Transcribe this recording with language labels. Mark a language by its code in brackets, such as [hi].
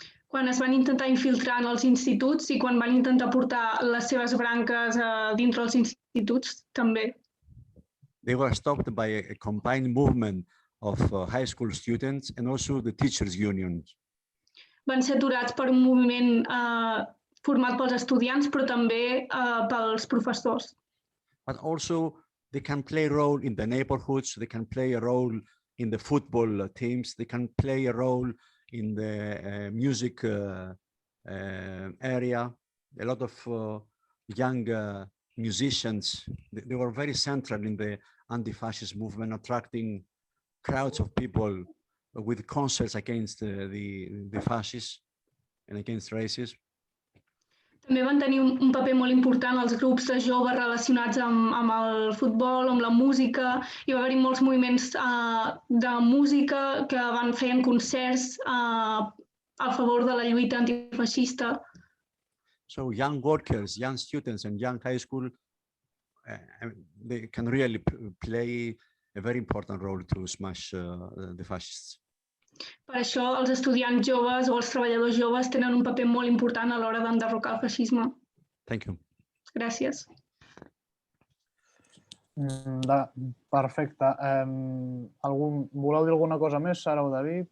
[ca] Quan es van intentar infiltrar en els instituts i quan van intentar portar les seves branques dintre els instituts, també. [en] They were stopped by a combined movement of high school students and also the teachers' unions. [ca] Van ser aturats per un moviment format pels estudiants, però també pels professors. [en] But also they can play a role in the neighborhoods, they can play a role in the football teams, they can play a role in the music area. A lot of young musicians, they were very central in the anti-fascist movement, attracting crowds of people with concerts against the fascists and against racism. [ca] També van tenir un paper molt important els grups de joves relacionats amb el futbol, amb la música. Hi va haver molts moviments de música que feien concerts a favor de la lluita antifeixista. [en] So young workers, young students and young high school, they can really play a very important role to smash the fascists. [ca] Per això els estudiants joves o els treballadors joves tenen un paper molt important a l'hora d'enderrocar el feixisme. [en] Thank you. [ca] Gràcies. Perfecte. Voleu dir alguna cosa més, Sara o David?